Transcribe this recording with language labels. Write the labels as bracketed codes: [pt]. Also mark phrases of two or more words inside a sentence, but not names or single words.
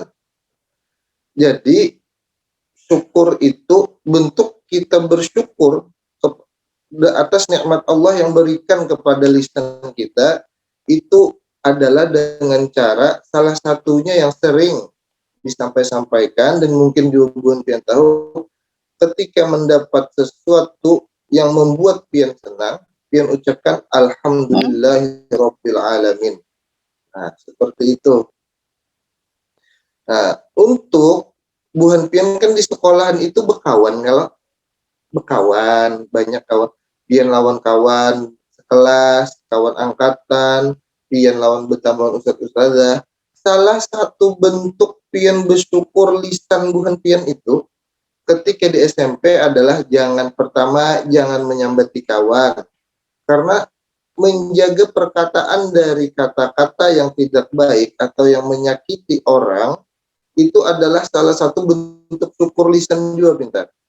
[id] Jadi syukur itu bentuk kita bersyukur atas nikmat Allah yang berikan kepada lisan kita, itu adalah dengan cara salah satunya yang sering disampaikan dan mungkin juga bukan pian tahu, ketika mendapat sesuatu yang membuat pian senang, pian ucapkan [ar] alhamdulillahirabbil alamin. [id] Nah, seperti itu. Nah, untuk buhan pian kan di sekolahan itu berkawan, kalau berkawan, banyak kawan, pian lawan kawan sekelas, kawan angkatan, pian lawan bertambah ustadz-ustadzah. Salah satu bentuk pian bersyukur lisan buhan pian itu ketika di SMP adalah pertama jangan menyambati kawan, karena menjaga perkataan dari kata-kata yang tidak baik atau yang menyakiti orang itu adalah salah satu bentuk syukur lisan juga, pintar.